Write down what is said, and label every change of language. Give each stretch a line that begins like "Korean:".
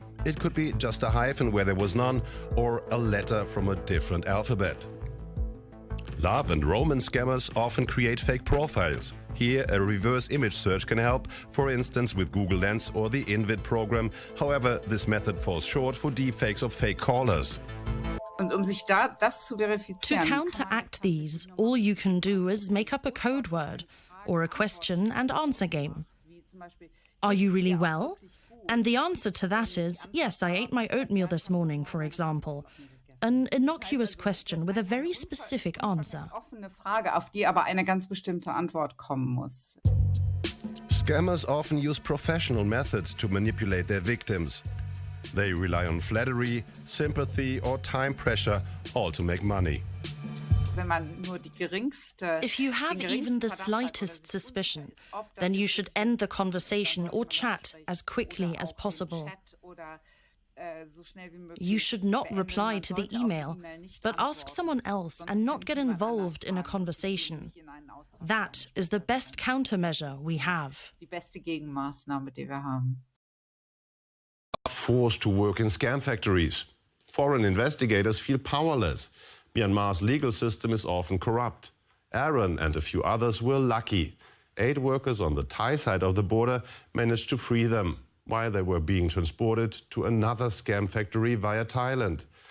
English: It could be just a hyphen where there was none, or a letter from a different alphabet. Love and romance scammers often create fake profiles. Here, a reverse image search can help, for instance with Google Lens or the Invid program. However, this method falls short for deepfakes of fake callers.
German: Und sich das zu verifizieren.
English: To counteract these, all you can do is make up a code word or a question and answer game. Are you really well? And the answer to that is, yes, I ate my oatmeal this morning, for example. An innocuous question with a very specific answer.
German: Offene Frage, auf die aber eine ganz bestimmte Antwort kommen muss.
English: Scammers often use professional methods to manipulate their victims. They rely on flattery, sympathy, or time pressure, all to make money. If you have even the slightest suspicion, then you should end the conversation or chat as quickly as possible. You should not reply to the email, but ask someone else and not get involved in a conversation. That is the best countermeasure we have.
German: Die beste Gegenmaßnahme, die wir haben.
English: Forced to work in scam factories. Foreign investigators feel powerless. Myanmar's legal system is often corrupt. Aaron and a few others were lucky. 8 workers on the Thai side of the border managed to free them, while they were being transported to another scam factory via Thailand.